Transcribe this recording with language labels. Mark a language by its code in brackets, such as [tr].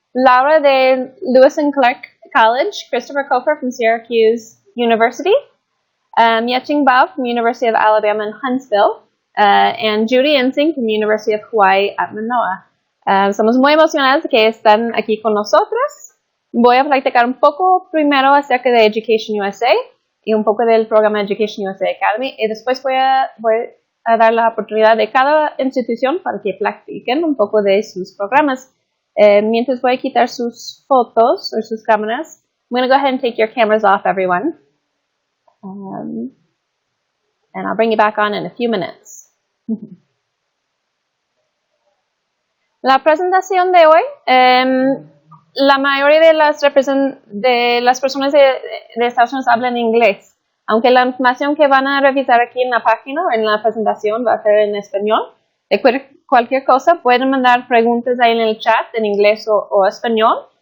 [en] Laura de Lewis and Clark College, Christopher Kofer from Syracuse University, Yeching Bao from University of Alabama in Huntsville, and Judy Ensing from University of Hawaii at Manoa. [es] Somos muy emocionados de que están aquí con nosotros. Voy a practicar un poco primero acerca de EducationUSA y un poco del programa EducationUSA Academy y después voy a dar la oportunidad de cada institución para que practiquen un poco de sus programas. Mientras voy a quitar sus fotos o sus cámaras, [en] I'm going to go ahead and take your cameras off, everyone. And I'll bring you back on in a few minutes. [es] La presentación de hoy, la mayoría de las personas de Estados Unidos hablan inglés, aunque la información que van a revisar aquí en la página o en la presentación va a ser en español. De cualquier cosa pueden mandar preguntas ahí en el chat en inglés o español.